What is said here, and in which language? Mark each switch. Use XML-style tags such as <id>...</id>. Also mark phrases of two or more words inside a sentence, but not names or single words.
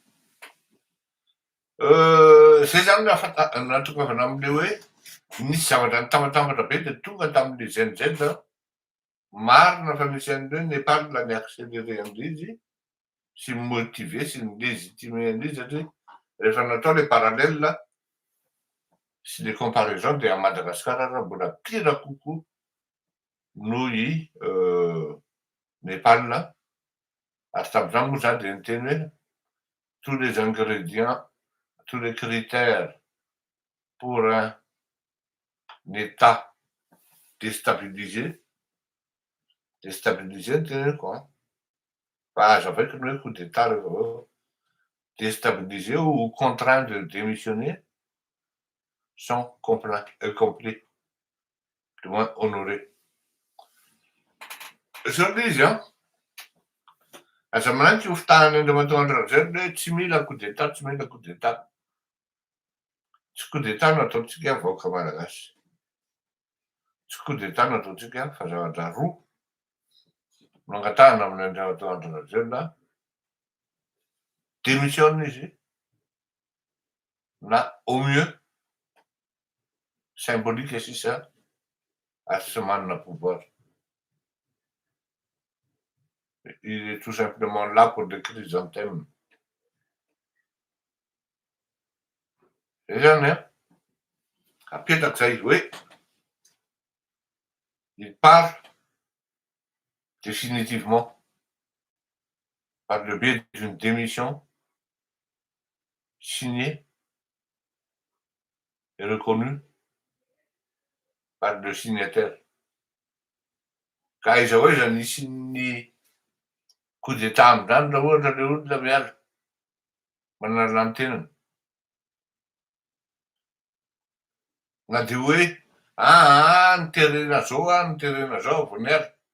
<mg>Zay zany natokavana am'le hoe nisy zavatra nitambatambatra be de tonga tamin'le zenizeny marina fa misy an'ireo Nepal niaccéléré an'le izy sy motiver sy nilégitimer an'le izy satria rehefa natao</mg> <fr>le parallèle</fr> <mg>sy</mg> <fr>le comparaison</fr> <mg>dia Madagasikara raha mbola pire kokoa noho i Nepal ary tamin'izany moa zany de niteny hoe</mg> <fr>tous les ingrédients, tous les critères pour un état déstabilisé</fr> <mg>ny teneniko fa azavaiko ny hoe</mg> <fr>coup d'état</fr> <mg>rehefa avao</mg> <fr>déstabilisé ou contraint de démissionner sont complets, du moins honorés.</fr> <mg>Zao le izy aza manahiky hofitahan'ny Andriamatoa Andry hoe tsy mila</mg> <fr>coup d'état,</fr> <mg>tsy mila</mg> <fr>coup d'état.</fr> <mg>Tsy</mg> <fr>coup d'état</fr> <mg>no ataontsika vahoaka malagasy. Tsy</mg> <fr>coup d'état</fr> <mg>no ataontsika fa zavatra roa no angatahana amin'ny Andriamatoa Andry Rajoelina, démissionne izy na</mg> <fr>au mieux symbolique</fr> <mg>sisa ary tsy manana pouvoir.</mg> <fr>Il est tout simplement là pour des chrysanthèmes.</fr> <mg>Zay zany apetako zay hoe</mg> <fr>il part définitivement par le biais d'une démission signée et reconnue par le signataire.</fr> <mg>Ka iza hoe iza nisy ny</mg> <fr>coup d'état</fr> <mg>am'izany raha ohatra le olona miala manala ny tenany. Na de hoe niterena zao vao niala.</mg>